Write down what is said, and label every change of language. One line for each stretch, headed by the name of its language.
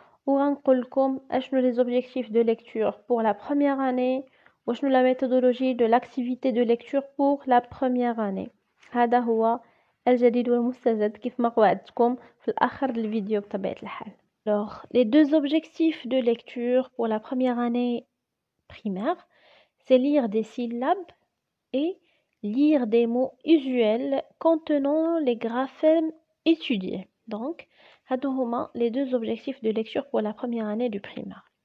Arabic: وغنقول لكم اشنو
French: les objectifs de lecture pour la première année
Arabic: وشنو
French: la méthodologie de l'activité de lecture pour la première année.
Arabic: هذا هو الجديد والمستجد كيف ما وعدتكم في الآخر الفيديو بطبيعة الحال.
French: Alors, les deux objectifs de lecture pour la première année primaire, c'est lire des syllabes et lire des mots usuels contenant les graphèmes étudiés. Donc,
Arabic: هادو هما
French: les deux objectifs de lecture pour la première année du primaire.